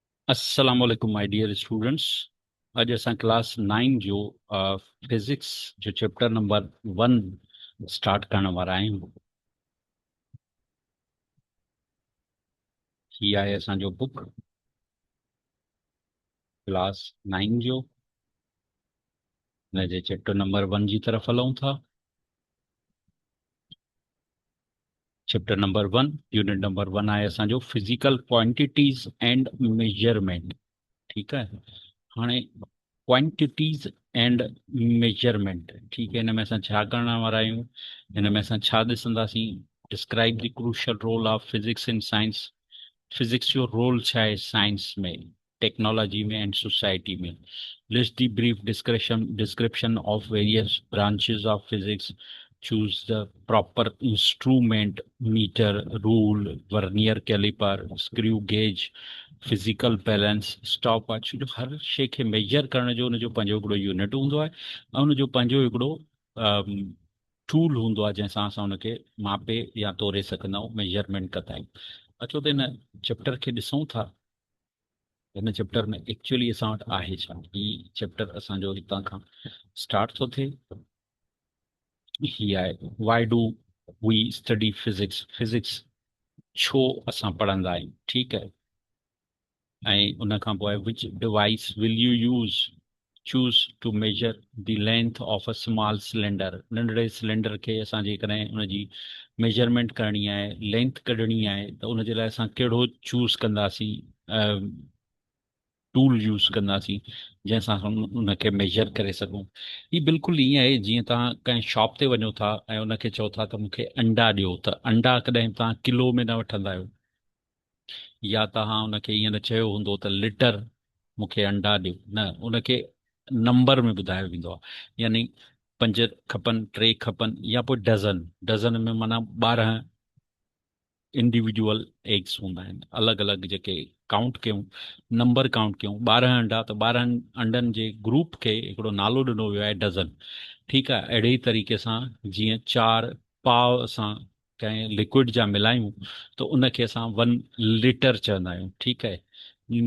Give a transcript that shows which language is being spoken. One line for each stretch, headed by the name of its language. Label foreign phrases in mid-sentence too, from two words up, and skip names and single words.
Arabic: السلام عليكم
English: my dear students.
Sindhi: अॼु असां क्लास 9 जो फिजिक्स जो
English: chapter number 1 start
Sindhi: करण वारा आहियूं। ही आहे असांजो
English: book class 9
Sindhi: जो, हिन जे
English: chapter number 1
Sindhi: जी तरफ़ हलूं था।
English: chapter number 1 unit number 1
Sindhi: आहे असांजो
English: physical quantities and measurement.
Sindhi: ठीकु आहे। हाणे
English: quantities and measurement,
Sindhi: ठीकु है। हिन में असां छा करण वारा आहियूं, हिन में असां छा ॾिसंदासीं?
English: describe the crucial role of physics in science.
Sindhi: फिजिक्स जो रोल छा आहे साइंस में, टेक्नोलॉजी में
English: and society
Sindhi: में।
English: list the brief description of various branches of physics. choose the proper instrument, meter, rule, vernier caliper, screw gauge, physical balance, stop watch.
Sindhi: जो हर शइ खे मेजर करण जो उनजो पंहिंजो हिकिड़ो यूनिट हूंदो आहे ऐं उनजो पंहिंजो हिकिड़ो टूल हूंदो आहे जंहिंसां असां उनखे मापे या तोरे सघंदा आहियूं, मेजरमेंट कंदा आहियूं। अचो त हिन चैप्टर खे ॾिसूं था। हिन चैप्टर में एक्चुअली असां वटि आहे छा। ही चैप्टर असांजो हितां खां स्टार्ट थो थिए।
English: ही आहे why do we study physics.
Sindhi: फिजिक्स छो असां पढ़ंदा आहियूं, ठीकु आहे।
English: ऐं उन खां पोइ which device will you use choose to measure the length of a small cylinder.
Sindhi: नंढड़े सिलेंडर खे असां जेकॾहिं उनजी मेजरमेंट करणी आहे, लेंथ कढणी आहे, त उनजे लाइ असां कहिड़ो चूज़ कंदासीं,
English: tool use
Sindhi: कंदासीं जंहिंसां हम उनखे मेजर करे सघूं। ही बिल्कुलु ईअं आहे जीअं तव्हां कंहिं शॉप ते वञो था ऐं उनखे चओ था त मूंखे अंडा ॾियो, त अंडा कॾहिं तव्हां किलो में न वठंदा आहियो, या तव्हां उनखे ईअं न चयो हूंदो त लिटर मूंखे अंडा ॾियो, न, उनखे नंबर में ॿुधायो वेंदो आहे। यानी 5 खपनि, 3 खपनि, या पोइ डज़न। डज़न में माना 12
English: individual eggs
Sindhi: हूंदा आहिनि, अलॻि अलॻि जेके काउंट कयूं,
English: number count
Sindhi: कयूं। 12 अंडा, त 12 अंडनि जे ग्रुप खे हिकिड़ो नालो ॾिनो वियो आहे डज़न। ठीकु आहे। अहिड़े ई तरीक़े सां जीअं 4 पाव असां कंहिं लिक्विड जा मिलायूं त उनखे असां 1 लीटर चवंदा आहियूं, ठीकु आहे।